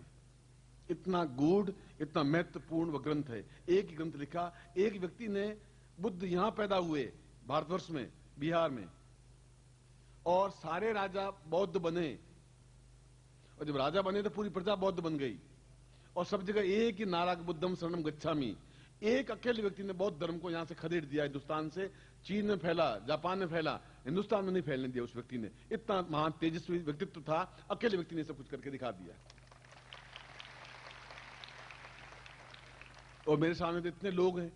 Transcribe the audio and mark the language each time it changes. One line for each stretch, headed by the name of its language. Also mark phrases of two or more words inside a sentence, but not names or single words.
Hindi: इतना गूढ़, इतना महत्वपूर्ण वह ग्रंथ है। एक ही ग्रंथ लिखा, एक व्यक्ति ने, बुद्ध यहां पैदा हुए भारतवर्ष में, बिहार में, और सारे राजा बौद्ध बने, और जब राजा बने तो पूरी प्रजा बौद्ध बन गई, और सब जगह एक ही नारा,
Pali: बुद्धम शरणम गच्छामि।
Hindi: एक अकेले व्यक्ति ने बौद्ध धर्म को यहां से खदेड़ दिया, हिंदुस्तान से। चीन में फैला, जापान में फैला, हिंदुस्तान में नहीं फैलने दिया उस व्यक्ति ने। इतना महान तेजस्वी व्यक्तित्व था, अकेले व्यक्ति ने सब कुछ करके दिखा दिया। और मेरे सामने तो इतने लोग हैं।